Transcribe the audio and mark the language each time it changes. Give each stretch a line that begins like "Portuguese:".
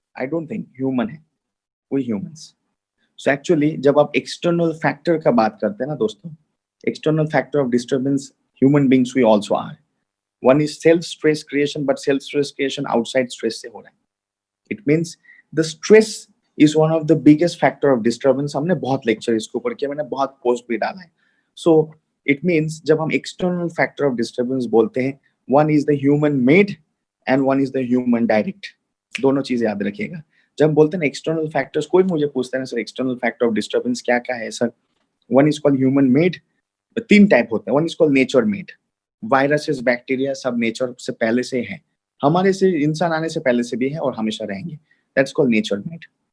English: I don't think, human है, we humans. So actually
Hindi: जब आप एक्सटर्नल फैक्टर का बात करते हैं ना दोस्तों,
English: external factor of disturbance, human beings we also are. One is self stress creation, but self stress creation outside stress
Hindi: से हो रहा है।
English: It means the stress is one of the biggest factor of disturbance.
Hindi: हमने बहुत lecture इसके ऊपर किया, मैंने बहुत पोस्ट भी डाला है।
English: So it means
Hindi: जब हम
English: external factor of disturbance
Hindi: बोलते हैं,
English: one is the human made and one is the human direct.
Hindi: दोनों चीजें याद रखिएगा। जब हम बोलते हैं external factors, कोई मुझे पूछता है ना sir
English: external factor of disturbance
Hindi: क्या क्या है sir?
English: One is called human made,
Hindi: तीन टाइप होते हैं।
English: one is called nature made,
Hindi: viruses, bacteria सब नेचर से पहले से है, हमारे से इंसान आने से पहले से भी है और हमेशा रहेंगे,
English: That's called nature made.